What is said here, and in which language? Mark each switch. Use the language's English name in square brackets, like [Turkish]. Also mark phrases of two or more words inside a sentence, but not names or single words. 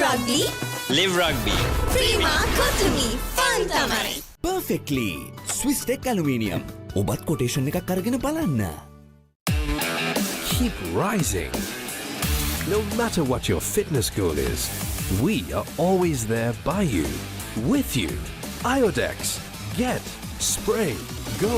[English] Rugby. Live rugby. Prima Kotumi Fun Tamai. Perfectly. Swiss Tech Aluminium. [Sinhala] ඔබත් කොටේෂන් එකක් අරගෙන බලන්න. [English] Keep rising. No matter what your fitness goal is, we are always there by you, with you. Iodex. Get. Spray. Go.